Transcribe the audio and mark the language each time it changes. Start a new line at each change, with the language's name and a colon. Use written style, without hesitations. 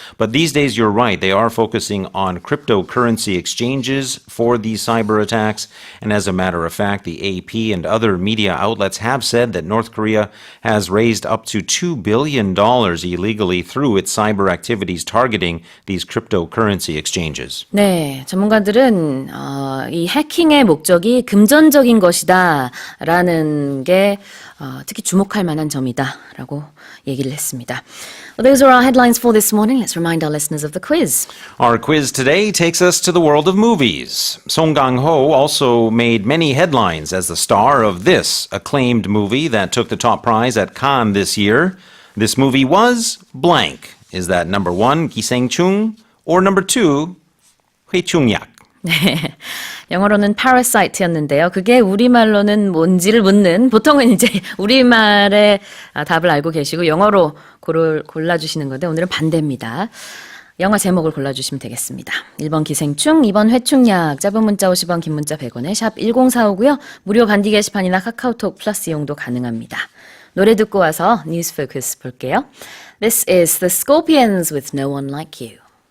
English: But these days, you're right, they are focusing on cryptocurrency exchanges for these cyber attacks. And as a matter of fact, the AP and other media outlets have said that North Korea has raised up to $2 billion illegally through its cyber activities targeting these cryptocurrency exchanges.
Korean: 네, 전문가들은 이 해킹의 목적이 금전적인 것이다라는 게 특히 주목할 만한 점이다라고 얘기를 했습니다.
English: Well, those are our headlines for this morning. Let's remind our listeners of the quiz. Our quiz today takes us to the world of movies. Song Kang-ho also made many headlines as the star of this acclaimed movie that took the top prize at Cannes this year. This movie was blank. Is that number 1, 기생충, or number 2, 회충약?
Korean: 네, 영어로는 parasite였는데요. 그게 우리말로는 뭔지를 묻는, 보통은 이제 우리말의 답을 알고 계시고 영어로 골라주시는 건데 오늘은 반대입니다. 영화 제목을 골라주시면 되겠습니다. 1번 기생충, 2번 회충약, 짧은 문자 50원, 긴 문자 100원에 샵 1045고요. 무료 반디 게시판이나 카카오톡 플러스 이용도 가능합니다. 노래 듣고 와서 뉴스 포커스 볼게요.
English: This is The Scorpions with No One Like You.